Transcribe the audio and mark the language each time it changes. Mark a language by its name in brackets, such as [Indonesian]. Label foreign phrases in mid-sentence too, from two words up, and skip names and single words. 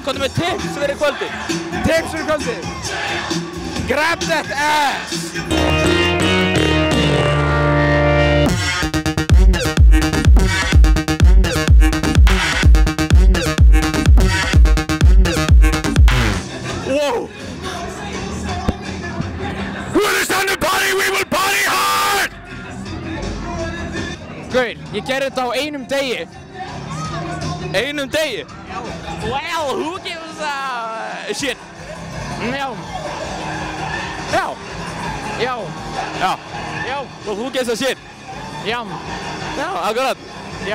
[Icelandic] komdu með tips fyrir kvöldi. Tips fyrir kvöldi. [English] Grab that ass. Wow. When it's time to party, we will party hard. [Icelandic] Gaur, ég gerði þetta á einum degi. Einum degi? [English] Well, who gives a shit? [Icelandic] Já. Já. Já. Já. Já. [English] Well, who gives a shit? [Icelandic] Já. Já, akkurat. Já.